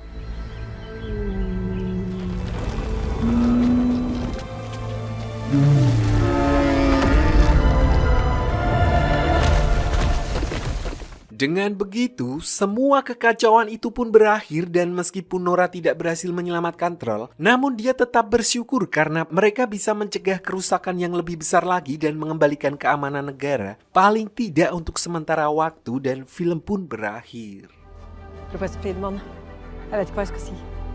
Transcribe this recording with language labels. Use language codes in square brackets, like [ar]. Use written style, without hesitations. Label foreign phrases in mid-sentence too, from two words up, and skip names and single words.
[id] Dengan begitu, semua kekacauan itu pun berakhir dan meskipun Nora tidak berhasil menyelamatkan troll, namun dia tetap bersyukur karena mereka bisa mencegah kerusakan yang lebih besar lagi dan mengembalikan keamanan negara, paling tidak untuk sementara waktu, dan film pun berakhir. [no] Professor Friedman, jeg vet ikke hva jeg skal si.